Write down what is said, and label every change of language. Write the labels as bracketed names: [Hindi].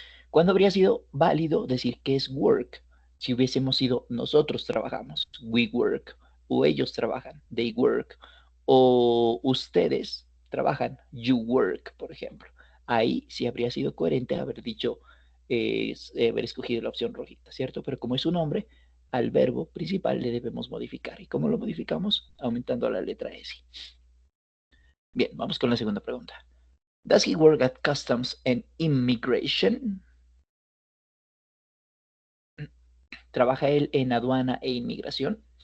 [Spanish] ¿Cuándo habría sido válido decir que es work? Si hubiésemos sido nosotros trabajamos, [English] we work, [Spanish] o ellos trabajan, [English] they work, [Spanish] o ustedes trabajan, [English] you work, [Spanish] por ejemplo. Ahí sí habría sido coherente haber dicho, haber escogido la opción rojita, ¿cierto? Pero como es un nombre, al verbo principal le debemos modificar. ¿Y cómo lo modificamos? Aumentando la letra S. Bien, vamos con la segunda pregunta. [English] Does he work at Customs and Immigration? [Spanish] ¿Trabaja él en aduana e inmigración?